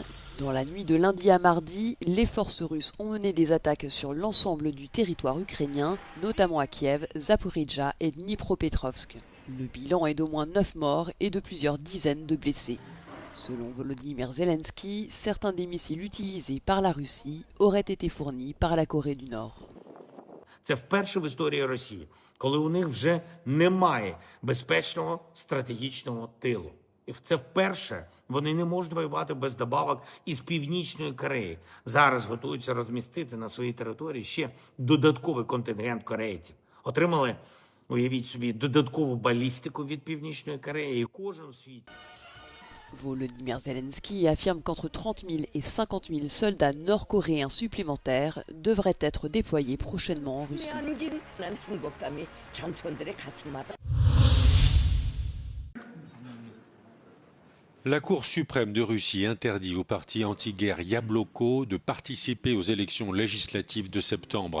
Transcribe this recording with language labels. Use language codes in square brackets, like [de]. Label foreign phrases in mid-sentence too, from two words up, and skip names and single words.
[fr] Dans la nuit de lundi à mardi, les forces russes ont mené des attaques sur l'ensemble du territoire ukrainien, notamment à Kiev, Zaporijjia et Dnipropetrovsk. Le bilan est d'au moins 9 morts et de plusieurs dizaines de blessés. Selon Volodymyr Zelensky, certains des missiles utilisés par la Russie auraient été fournis par la Corée du Nord. [uk] Це вперше в історії Росії, коли у них вже немає безпечного стратегічного тилу. І це вперше вони не можуть воювати без добавок із Північної Кореї. Зараз готуються розмістити на своїй території ще додатковий контингент корейців. Отримали, уявіть собі, додаткову балістику від Північної Кореї. І кожен у світі. [fr] Volodymyr Zelensky affirme qu'entre 30 000 et 50 000 soldats nord-coréens supplémentaires devraient être déployés prochainement en Russie. La Cour suprême de Russie interdit au parti anti-guerre Yabloko de participer aux élections législatives de septembre.